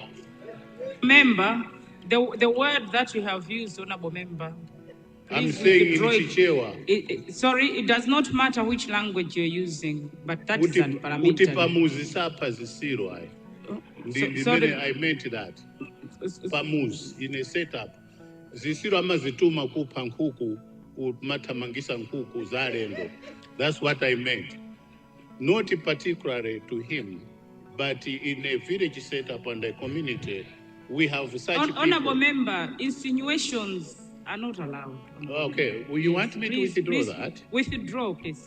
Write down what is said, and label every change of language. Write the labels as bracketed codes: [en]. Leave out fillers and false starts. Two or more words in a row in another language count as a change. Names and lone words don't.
[en] Member, the word that you have used, Honorable Member, I'm saying in Chichewa. Sorry, it does not matter which language you're using, but that is unparliamentary. Sorry, I meant that. Pamuzi in a setup. [ny] Zisiru amazituma kupa nkuku matamangisa nkuku zarendo. [en] That's what I meant. Not particularly to him, but in a village setup and a community, we have such people. Honorable Member, insinuations are not allowed. Okay, well, you want me to withdraw that? Withdraw, please.